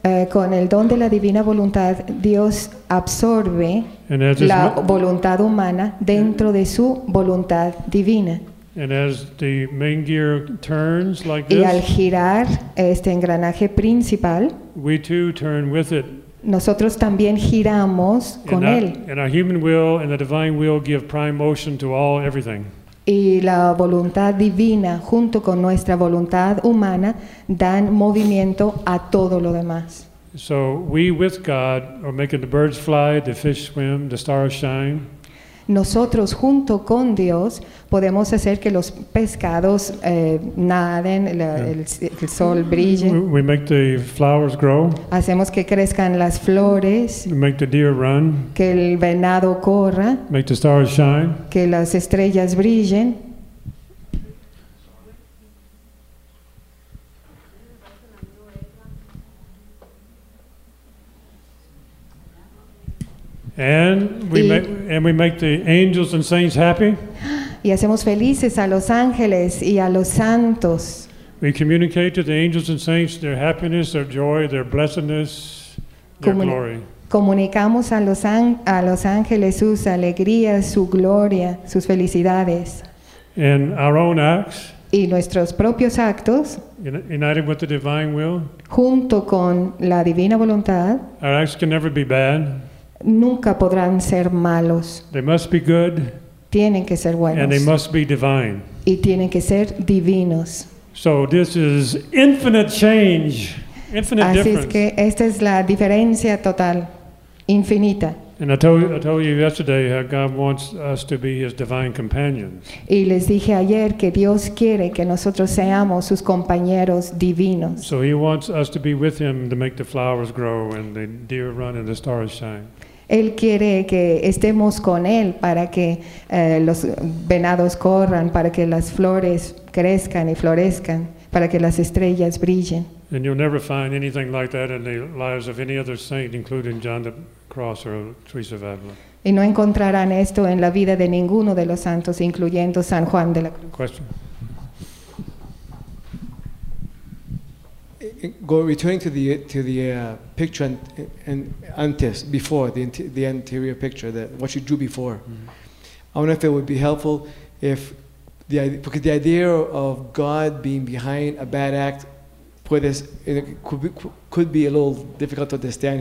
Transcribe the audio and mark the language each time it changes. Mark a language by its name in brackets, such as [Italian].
[Spanish] Con el don de la divina voluntad, Dios absorbe la voluntad humana dentro de su voluntad divina. [English] And as the main gear turns like this, [Spanish] y al girar este engranaje principal, [English] we too turn with it. [Spanish] Nosotros también giramos con él. [English] And our human will and the divine will give prime motion to all everything. [Spanish] Y la voluntad divina junto con nuestra voluntad humana dan movimiento a todo lo demás. [English] So we with God are making the birds fly, the fish swim, the stars shine. [Spanish] Nosotros junto con Dios podemos hacer que los pescados naden, el sol brille. [English] We make the flowers grow. [Spanish] Hacemos que crezcan las flores. [English] We make the deer run. [Spanish] Que el venado corra. [English] Make the stars shine. [Spanish] Que las estrellas brillen. [English] And we make the angels and saints happy. [Spanish] Y hacemos felices a los ángeles y a los santos. [English] We communicate to the angels and saints their happiness, their joy, their blessedness, their glory. [Spanish] Comunicamos a los ángeles sus alegrías, su gloria, sus felicidades. [English] And our own acts. [Spanish] Y nuestros propios actos. [English] United with the divine will. [Spanish] Junto con la divina voluntad. [English] Our acts can never be bad. [Spanish] Nunca podrán ser malos. [English] They must be good. [Spanish] Tienen que ser buenos. [English] And they must be divine. [Spanish] Y tienen que ser divinos. [English] So this is infinite change. Infinite [Spanish] Así [English] difference. [Spanish] Así es que esta es la diferencia total, infinita. [English] And I told you yesterday how God wants us to be his divine companions. [Spanish] Y les dije ayer que Dios quiere que nosotros seamos sus compañeros divinos. [English] So he wants us to be with him to make the flowers grow and the deer run and the stars shine. [Spanish] Él quiere que estemos con él para que los venados corran, para que las flores crezcan y florezcan, para que las estrellas brillen. [English] And you'll never find anything like that in the lives of any other saint, including John the Cross or Teresa of Avila. [Spanish] Y no encontrarán esto en la vida de ninguno de los santos, incluyendo San Juan de la Cruz. [English] Question. Returning to the picture and antes, before the anterior picture, that what you drew before, mm-hmm. I wonder if it would be helpful if because the idea of God being behind a bad act could be a little difficult to understand.